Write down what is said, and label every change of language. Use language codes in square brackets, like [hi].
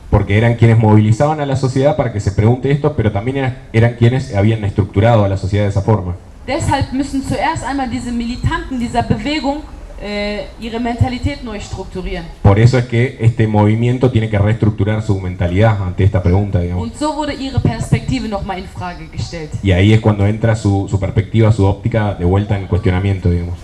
[es] Porque eran quienes movilizaban a la sociedad para que se pregunte esto, pero también eran quienes habían estructurado a la sociedad de esa forma. [de] Deshalb müssen zuerst einmal diese Militanten dieser Bewegung ihre Mentalität neu strukturieren. [es] Por eso es que este movimiento tiene que reestructurar su mentalidad ante esta pregunta, digamos. [de] Und so wurde ihre Perspektive nochmal in Frage gestellt. [es] Y ahí es cuando entra su perspectiva, su óptica de vuelta en cuestionamiento, digamos.